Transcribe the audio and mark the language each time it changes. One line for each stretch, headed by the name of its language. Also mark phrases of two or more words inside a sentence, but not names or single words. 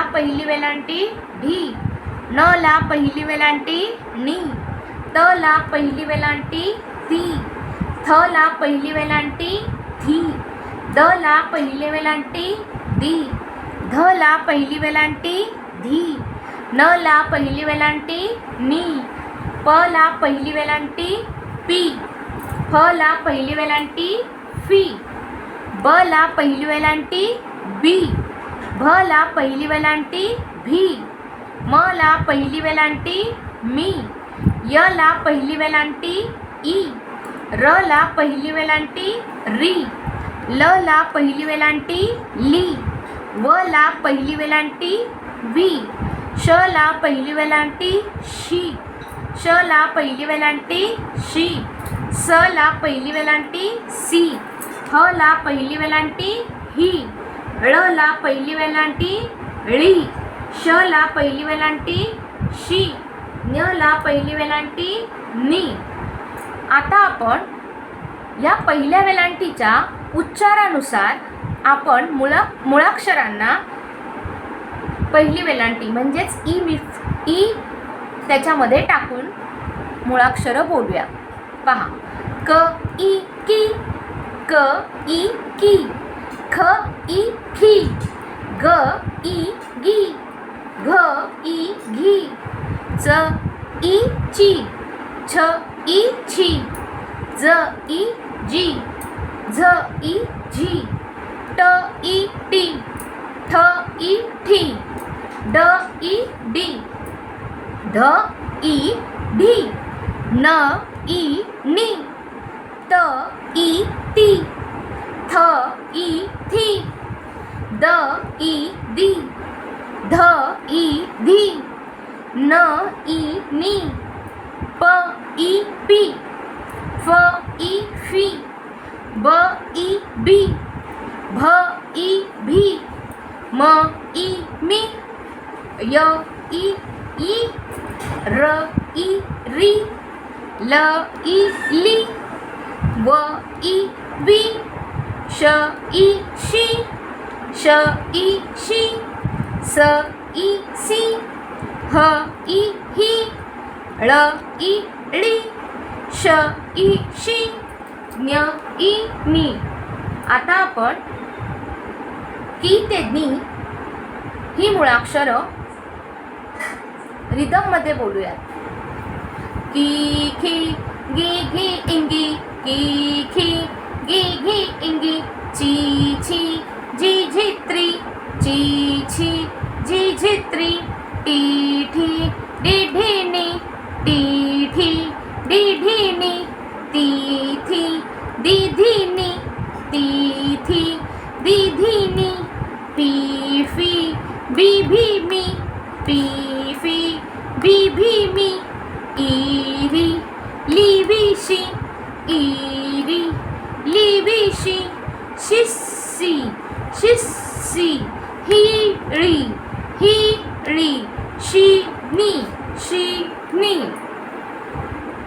Marathi: पहिली वेलांटी ढी, न ला पहिली वेलांटी नी, त ला पहिली वेलांटी ती, थ ला पहिली वेलांटी थी, द ला पहिली वेलांटी दी, ध ला पहिली वेलांटी धी, न ला पहिली वेलांटी नी, प ला पहिली वेलांटी पी, फ ला पहिली वेलांटी फी, ब ला पहिली वेलांटी बी, भ ला पहिली वेलांटी भी, म ला पहिली वेलांटी मी, य ला पहिली वेलांटी ई, र ला पहिली वेलांटी री, ल ला पहिली वेलांटी ली, व ला पहिली वेलांटी वी, श ला पहिली वेलांटी शी, श ला पहिली वेलांटी शी, स ला पहिली वेलांटी सी, ह ला पहिली वेलांटी ही, ळ ला पहिली वेलांटी ळी, श ला पहिली वेलांटी शी, न्य ला पहिली वेलांटी नी. आता आपण या पहिल्या वेलांटीच्या उच्चारानुसार आपण मुळाक्षरांना पहिली वेलांटी म्हणजेच ई त्याच्यामध्ये टाकून मुळाक्षरं बोलूया. पहा, क ई की, क ई की, ख ई खी, ग ई गी, घ ई घी, च ई ची, छ ई छी, ज ई जी, झ ई झी, ट ई टी, ठ ई ठी, ड ई डी, ढ ई ढी, न ई नी, त ई ती, थ ई थी, द ई दी, ध ई धी, न ई नी, प ई पी, फ ई फी, ब ई बी, भ ई भी, म ई मी, य ई ई, र ई री, ल ई ली, व ई वी, श ई शी, श ई शी, स ई सी, ह ई ही, ळ ई ळी, श ई शी, न्य ई नी. आता आपण की ते नी ही मुळाक्षरं रिदममध्ये बोलूयात. की खी, गी घी इंगी, की खी, गी घी इंगी, ची छी, जी झित्री, ची छी, जी झित्री, टी ठी, डी ढीनी, टी ठी, डी ढीनी, ती थी, दी धीनी, ती थी, दी धीनी, पी फी, बी भीमी, पी फी, बी भीमी, ई री, ली विशी, ई री, ली विशी, शिस्सी, शिस्सी, ही ळी, शी नी, शी नी.